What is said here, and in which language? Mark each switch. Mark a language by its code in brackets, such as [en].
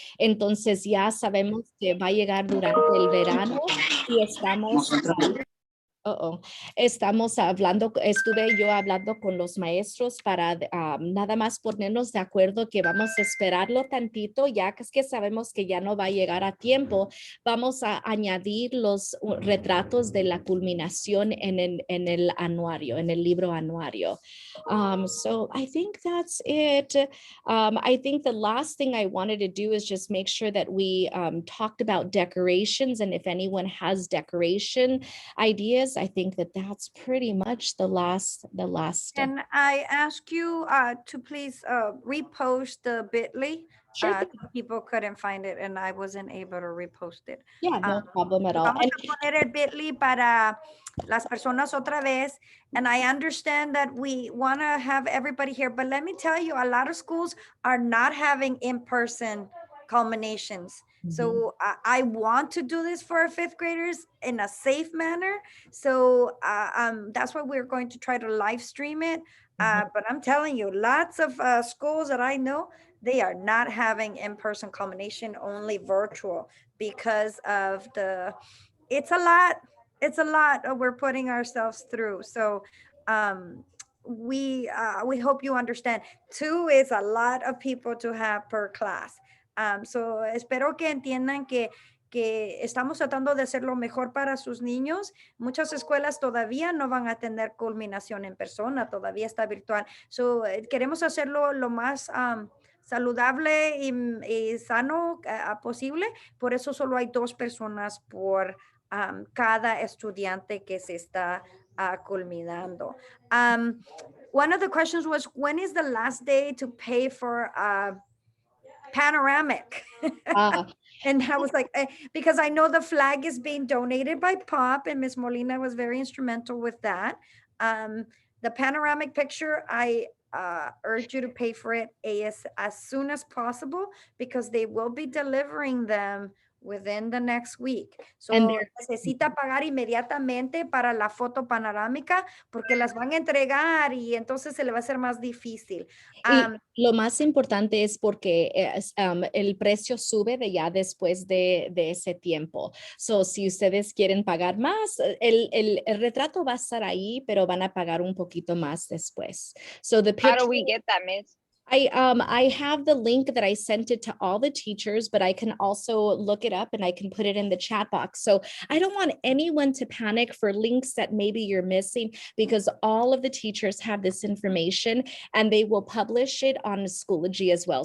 [es] Entonces ya sabemos que va a llegar durante el verano y estamos estamos hablando, estuve yo hablando con los maestros para nada más ponernos de acuerdo que vamos a esperarlo tantito, ya que es que sabemos que ya no va a llegar a tiempo. Vamos a añadir los retratos de la culminación en el anuario, en el libro anuario. [en] So I think that's it. I think the last thing I wanted to do is just make sure that we talked about decorations, and if anyone has decoration ideas, I think that that's pretty much the last. And I ask you to please repost the bit.ly. Sure. People couldn't find it and I wasn't able to repost it. Yeah, no problem at all. [es] Vamos a poner el bit.ly para las personas otra vez. [en] And I understand that we want to have everybody here, but let me tell you, a lot of schools are not having in-person culminations. So I want to do this for our fifth graders in a safe manner. So that's why we're going to try to live stream it. But I'm telling you, lots of schools that I know, they are not having in-person culmination, only virtual, because of it's a lot we're putting ourselves through. So we hope you understand. 2 is a lot of people to have per class. [es] So espero que entiendan que estamos tratando de hacer lo mejor para sus niños. Muchas escuelas todavía no van a tener culminación en persona, todavía está virtual. So queremos hacerlo lo más saludable y sano posible. Por eso solo hay 2 personas por cada estudiante que se está culminando. [en] One of the questions was, when is the last day to pay for panoramic? And I was like, because I know the flag is being donated by Pop, and Miss Molina was very instrumental with that. The panoramic picture, I urge you to pay for it as soon as possible, because they will be delivering them within the next week. And [es] So, necesita pagar inmediatamente para la foto panorámica porque las van a entregar y entonces se le va a hacer más difícil. Y lo más importante es porque el precio sube de ya después de ese tiempo. So, si ustedes quieren pagar más, el retrato va a estar ahí, pero van a pagar un poquito más después. [en] So the How picture, do we get that, Miss? I have the link that I sent it to all the teachers, but I can also look it up and I can put it in the chat box. So I don't want anyone to panic for links that maybe you're missing because all of the teachers have this information and they will publish it on Schoology as well.